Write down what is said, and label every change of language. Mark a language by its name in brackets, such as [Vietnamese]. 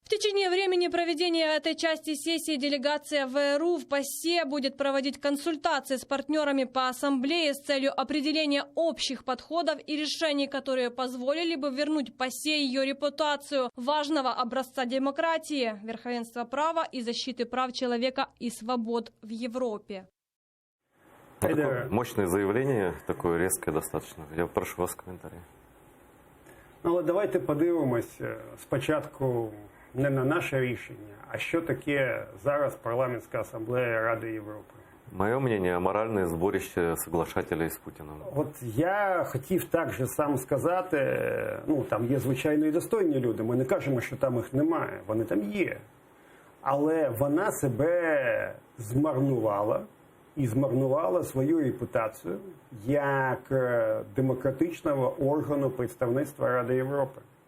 [Russian] В течение времени проведения этой части сессии делегация ВРУ в ПАСЕ будет проводить консультации с партнерами по Ассамблее с целью определения общих подходов и решений, которые позволили бы вернуть ПАСЕ ее репутацию важного образца демократии, верховенства права и защиты прав человека и свобод в Европе. Такое мощное заявление, такое резкое достаточно. Я прошу вас комментарий. [Ukrainian] Але давайте подивимось спочатку не на наше рішення, а що таке зараз Парламентська асамблея Ради Європи. [Russian] Мое мнение, моральное сборище соглашателей с Путиным. [Ukrainian] От я хотів так же сам сказати, ну там є звичайно і достойні люди, ми не кажемо, що там їх немає, вони там є. Але вона себе змарнувала і змарнувала свою репутацію як демократичного органу представництва Ради Європи.